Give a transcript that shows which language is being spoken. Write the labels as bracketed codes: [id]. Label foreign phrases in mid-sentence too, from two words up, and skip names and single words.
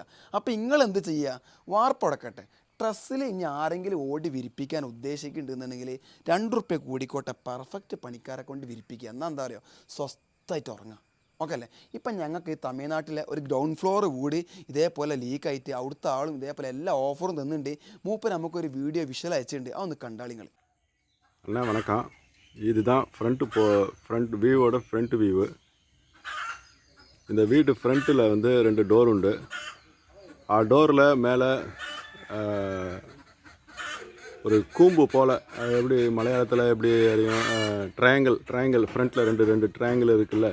[ml] അപ്പോൾ നിങ്ങൾ എന്ത് ചെയ്യുക, വാർപ്പുടക്കട്ടെ. ട്രസ്സിൽ ഇനി ആരെങ്കിലും ഓടി വിരിപ്പിക്കാൻ ഉദ്ദേശിക്കുന്നുണ്ടെന്നുണ്ടെങ്കിൽ 2 റുപ്യ കൂടിക്കോട്ടെ, പെർഫെക്റ്റ് പണിക്കാരെ കൊണ്ട് വിരിപ്പിക്കുക. എന്നാൽ എന്താ പറയുക, സ്വസ്ഥമായിട്ട് ഉറങ്ങാം. ഓക്കെ അല്ലേ? ഇപ്പം ഞങ്ങൾക്ക് ഈ തമിഴ്നാട്ടിലെ ഒരു ഗ്രൗണ്ട് ഫ്ലോർ വീട് ഇതേപോലെ ലീക്കായിട്ട് അവിടുത്തെ ആളും ഇതേപോലെ എല്ലാ ഓഫറും തന്നിട്ടുണ്ട്. മൂപ്പർ നമുക്കൊരു വീഡിയോ വിഷ്വൽ അയച്ചിട്ടുണ്ട്, അതൊന്ന് കണ്ടാളിങ്ങൾ. [ta] அண்ணா வணக்கம். இதுதான் ஃப்ரண்ட் வியூவோட ஃப்ரண்ட் வியூவு. இந்த வீட்டு ஃப்ரண்ட்டில் வந்து 2 டோர் உண்டு. டோரில் மேலே ஒரு கூம்பு போல், எப்படி மலையாளத்தில் எப்படி அறியும், ட்ரையாங்கிள் ஃப்ரண்ட்டில் ரெண்டு ட்ரையாங்கிள் இருக்குல்ல.